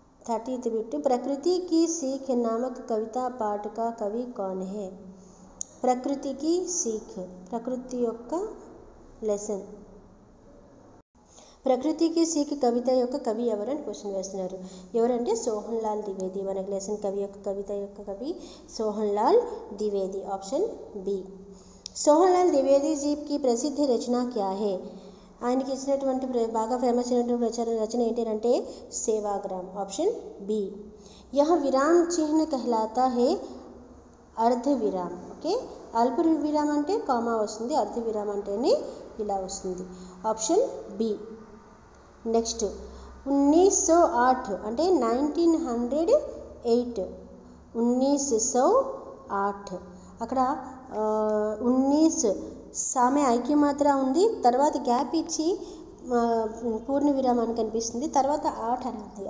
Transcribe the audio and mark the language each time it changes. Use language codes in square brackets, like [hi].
[hi] 30th bit, प्रकृति की सीख नामक कविता पाठ का कवि कौन है? [te] प्रकृति की सीख, ప్రకృతి యొక్క లెసన్, ప్రకృతి కి సీక్ కవిత యొక్క కవి ఎవరని క్వశ్చన్ వేస్తున్నారు. ఎవరంటే సోహన్ లాల్ ద్వివేది. మనకి లెసన్ కవి యొక్క కవిత యొక్క కవి సోహన్ లాల్ ద్వివేది, ఆప్షన్ బి। [hi] సోహన్ లాల్ ద్వివేది जी की प्रसिद्ध रचना क्या है? [te] ఆయనకి ఇచ్చినటువంటి బాగా ఫేమస్ అయినటువంటి రచన ఏంటి అంటే సేవాగ్రామ్, ఆప్షన్ బి। [hi] यह विराम चिन्ह कहलाता है अर्ध विराम। [te] ఓకే, అల్ప విరామం అంటే కామా వస్తుంది, అర్ధ విరామం అంటేనే ఇలా వస్తుంది, ఆప్షన్ బి। నెక్స్ట్ 1908 అంటే 1908, 1908 అక్కడ 19 సామె ఐక్యమాత్ర ఉంది, తర్వాత గ్యాప్ ఇచ్చి పూర్ణ విరామాన్ని కనిపిస్తుంది, తర్వాత 8 అని ఉంది.